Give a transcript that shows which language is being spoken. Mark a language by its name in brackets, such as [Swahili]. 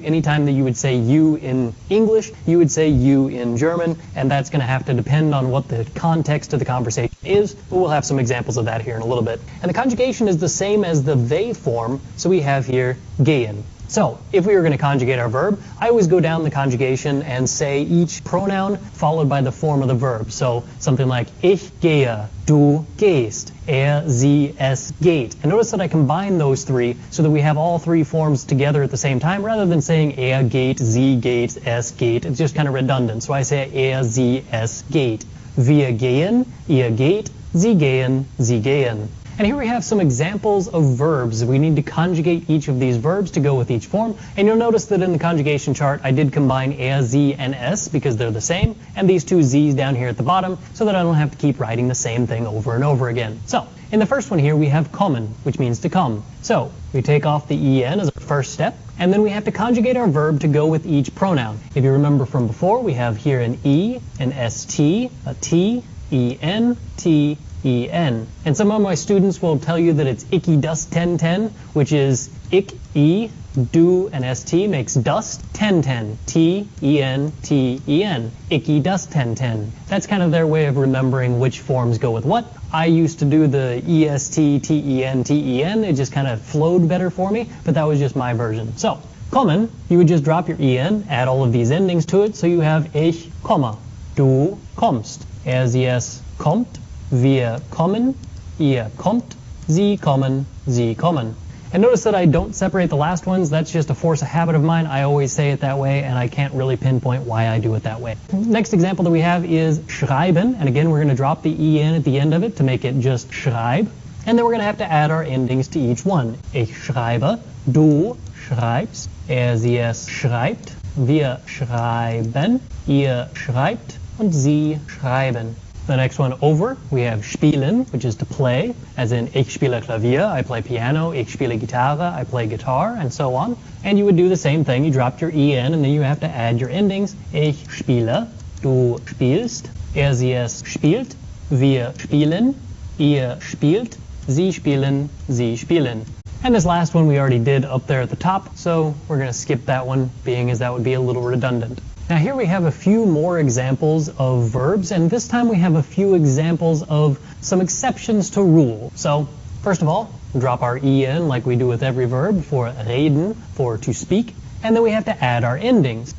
[English] Anytime that you would say you in English, you would say you in German, and that's going to have to depend on what the context of the conversation is, but we'll have some examples of that here in a little bit. And the conjugation is the same as the they form, so we have here gehen. So, if we were going to conjugate our verb, I always go down the conjugation and say each pronoun followed by the form of the verb. So, something like [German] ich gehe, du gehst, sie, es geht. [English] And notice that I combine those three so that we have all three forms together at the same time, rather than saying [German] geht, sie geht, es geht. [English] It's just kind of redundant. So I say [German] sie, es geht. Wir gehen, ihr geht, sie gehen, sie gehen. [English] And here we have some examples of verbs. We need to conjugate each of these verbs to go with each form. And you'll notice that in the conjugation chart, I did combine sie, and es because they're the same, and these two z's down here at the bottom so that I don't have to keep writing the same thing over and over again. So, in the first one here, we have kommen, which means to come. So, we take off the en as our first step, and then we have to conjugate our verb to go with each pronoun. If you remember from before, we have here an e, an st, a t, en, t, en. And some of my students will tell you that it's icky dust 10-10, which is ik, e, du, and st makes dust 10-10. T-E-N, T-E-N. Icky dust 10-10. That's kind of their way of remembering which forms go with what. I used to do the est, T-E-N, T-E-N. It just kind of flowed better for me, but that was just my version. So, kommen, you would just drop your en, add all of these endings to it, so you have [German] ich komme, du kommst, sie, es kommt, wir kommen, ihr kommt, sie kommen, sie kommen. [English] And notice that I don't separate the last ones. That's just a force of habit of mine. I always say it that way, and I can't really pinpoint why I do it that way. Next example that we have is schreiben, and again we're going to drop the en at the end of it to make it just schreib. And then we're going to have to add our endings to each one. [German] Ich schreibe, du schreibst, sie, es schreibt, wir schreiben, ihr schreibt, und sie schreiben. [English] The next one over, we have spielen, which is to play, as in [German] ich spiele Klavier, [English] I play piano, [German] ich spiele Gitarre, [English] I play guitar, and so on. And you would do the same thing, you dropped your en, and then you have to add your endings. [German] Ich spiele, du spielst, sie, es spielt, wir spielen, ihr spielt, sie spielen, sie spielen. [English] And this last one we already did up there at the top, so we're going to skip that one, being as that would be a little redundant. Now here we have a few more examples of verbs, and this time we have a few examples of some exceptions to rule. So, first of all, drop our en like we do with every verb for reden, for to speak, and then we have to add our endings.